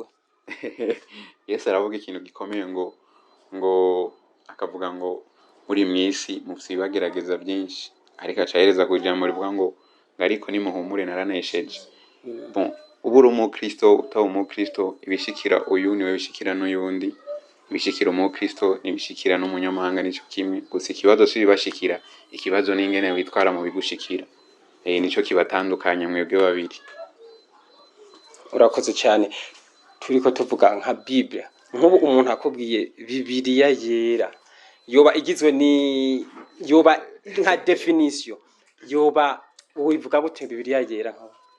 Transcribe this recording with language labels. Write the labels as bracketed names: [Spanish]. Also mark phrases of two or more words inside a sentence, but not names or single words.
[Rundi] Yesu aravuga ikintu gikomeye ngo akavuga ngo muri mwisi mufite bagerageza byinshi ariko acahereza ku ijambo rivuga ngo ariko nimuhumure naranesheje. Bon, ubura umukristo utawo umukristo ibishikira uyu niwe bishikira n'uyundi ibishikira umukristo nibishikira n'umunyamahanga nico kimwe gusa ikibazo sibibashikira ikibazo n'ingene witwara mu bigushikira nico kibatandukanya mwebwe babiri. Urakoze cyane. Turiko tuvuga nka Bible nk'ubu umuntu akubwiye Bibiliya yera yoba igizwe yoba nka definition yoba wivuga gute Bibiliya yera nkaho